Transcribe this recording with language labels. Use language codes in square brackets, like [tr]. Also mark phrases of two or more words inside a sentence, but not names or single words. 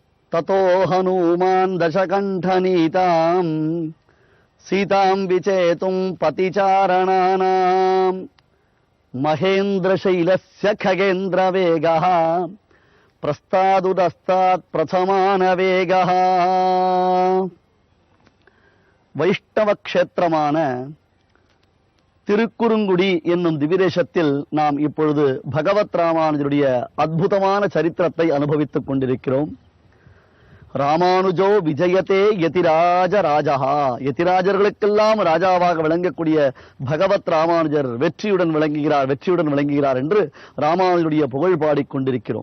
[sa] ततो हनुमान् दशकण्ठनीताम् सीताम् विचेतुम् पतिचारणानाम् महेन्द्रशैलस्य खगेन्द्रवेगः प्रस्तादुदस्तात् प्रथमानवेगः. [ta] வைஷ்ணவ க்ஷேத்திரமான திருக்குறுங்குடி என்னும் திவிதேசத்தில் நாம் இப்பொழுது பகவத் ராமானுஜருடைய அற்புதமான சரித்திரத்தை அனுபவித்துக் கொண்டிருக்கிறோம். [sa] रामानुजो विजयते यतिराज राजः, [ta] யதிராஜர்களுக்கெல்லாம் ராஜாவாக விளங்கக்கூடிய பகவத் ராமானுஜர் வெற்றியுடன் விளங்குகிறார் என்று ராமானுஜருடைய புகழ் பாடிக்கொண்டிருக்கிறோம்.